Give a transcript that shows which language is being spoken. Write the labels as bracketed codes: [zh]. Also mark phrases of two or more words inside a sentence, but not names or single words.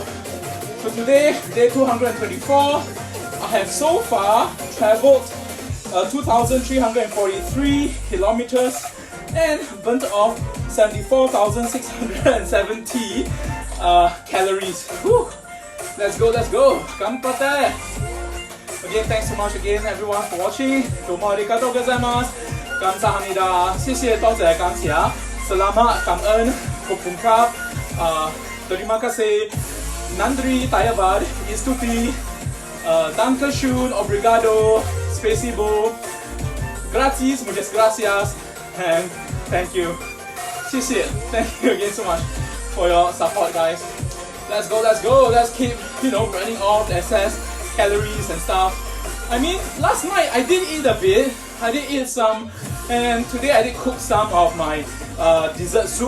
[en] So today, day 224, I have so far traveled 2,343 kilometers and burnt off 74,670 calories. Whew. Let's go. Ganbatte! Again, thanks so much again everyone for watching. [ja] どうもありがとうございます. [ko] Kamsahamnida. [zh] 谢谢多谢感谢 Selamat 感恩 [th] ขอบคุณครับ. [id] Terima kasih. Nandri, Tayavad, Istuti, Dankeschön, Obrigado, Spasibo, Gracias, [es] Muchas Gracias, [en] and thank you. [zh] 谢谢. [en] Thank you again so much for your support, guys. Let's go. Let's keep, burning off the excess calories and stuff. I mean, last night I did eat a bit. I did eat some, and today I did cook some of my dessert soup.